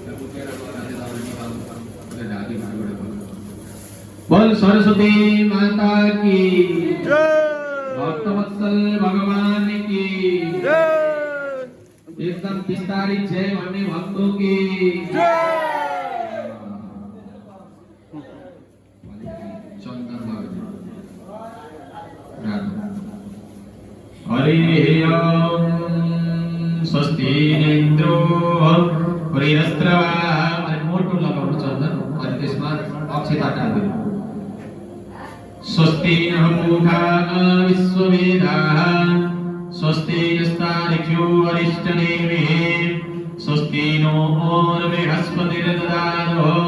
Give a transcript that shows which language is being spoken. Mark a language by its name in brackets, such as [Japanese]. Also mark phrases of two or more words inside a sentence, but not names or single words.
[Hindi] बोल सरस्वती माता की जय भक्तवत्सल भगवान की जय [Nepali] एकदम विस्तारित जय भन्ने [Hindi] भक्तों की [Sanskrit] हरि ओम स्वस्ति इन्द्रो वृहस्रवा [Nepali] अनि मोटो लगाउनु चन्दन अनि त्यसमा अक्षता टाल्दिनु [Sanskrit] स्वस्ति नः पूषा विश्ववेदाः स्वस्ति नस्तार्क्ष्यो अरिष्टनेमिः स्वस्ति नो बृहस्पतिर्ददातु